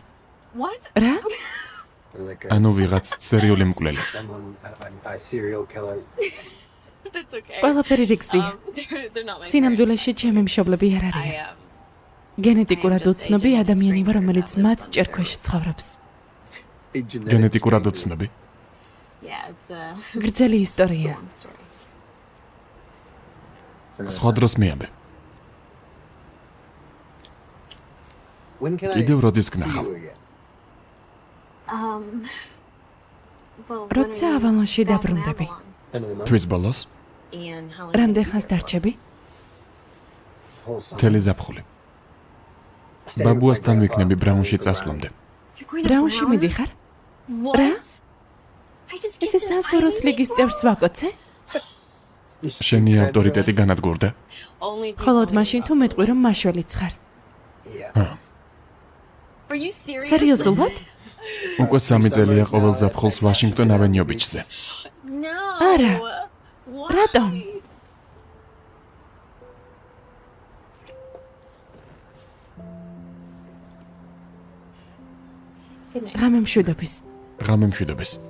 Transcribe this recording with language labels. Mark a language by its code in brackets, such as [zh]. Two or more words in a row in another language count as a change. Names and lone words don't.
[en] What? [ka] რა? [en] Like [ka] ანუ ვიღაც სერიული მკვლელი. [en] someone, a serial killer. That's okay. [ka] ყველაფერი რიგზია. [en] They're not my [ka] სინამდვილეში ჩემი მშობლები არ [en] I [ka] არიან. გენეტიკურად უცნობი ადამიანი ვარ, რომელიც მათ ჭერქვეშ ცხოვრობს. [en] A genetic [ka] გენეტიკურად უცნობი. [en] yeah, it's a [ka] გრძელი ისტორია. [en] long story. [ka] სხვა დროს მიამბე. [en] When can I [ka] კიდევ როდის [en] see [ka] გნახავ? [en] you again? Well, [ka] როცა [en] when are you [ka] ავალონში [en] back in [ka] დაბრუნდები? [en] Avalon? End of the month? [ka] თვის ბოლოს, [en] And how long [ka] რამდენ [en] have you [ka] ხანს [en] been there? [ka] დარჩები? [en] Whole summer. [ka] მთელი ზაფხული. [en] Staying with my [ka] ბაბუასთან [en] grandpa [ka] ვიქნები [en] until [ka] ბრაუნში [en] we go [ka] წასვლამდე. [en] You're going to [ka] ბრაუნში [en] Brown? [ka] მიდიხარ? [en] What? [ka] რა? [en] I just [ka] ესე სასუროს ლიგის წევრს ვაკოცე? [en] around. [ka] შენი ავტორიტეტი განადგურდა. [en] Only if you [ka] მხოლოდ [en] tell me [ka] მაშინ თუ [en] about [ka] მეტყვი რომ მაშველიც ხარ. [en] Yeah. Are you serious? [ka] სერიოზულად? უკვე 3 წელია ყოველ ზაფხულს ვაშინგტონ ავენიო ბიჩზე. [en] No. [ka] არა. [en] Why? [ka] რატომ? [en] Good night. [ka] ღამე მშვიდობის. ღამე მშვიდობის.